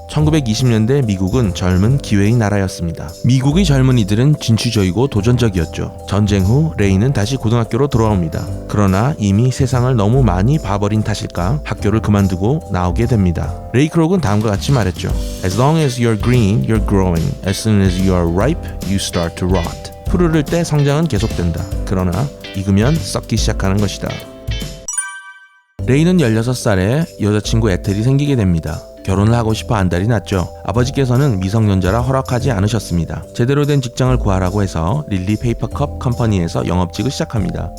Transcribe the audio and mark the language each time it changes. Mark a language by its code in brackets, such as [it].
[ko] 1920년대 미국은 젊은 기회의 나라였습니다. 미국의 젊은이들은 진취적이고 도전적이었죠. 전쟁 후 레이는 다시 고등학교로 돌아옵니다. 그러나 이미 세상을 너무 많이 봐버린 탓일까 학교를 그만두고 나오게 됩니다. 레이 크록은 다음과 같이 말했죠. [en] As long as you're green, you're growing. As soon as you are ripe, you start to rot. [ko] 푸르를 때 성장은 계속된다. 그러나 익으면 썩기 시작하는 것이다. 레이는 16살에 여자친구 에텔이 생기게 됩니다. 결혼을 하고 싶어 안달이 났죠. 아버지께서는 미성년자라 허락하지 않으셨습니다. 제대로 된 직장을 구하라고 해서 릴리 페이퍼컵 컴퍼니에서 영업직을 시작합니다.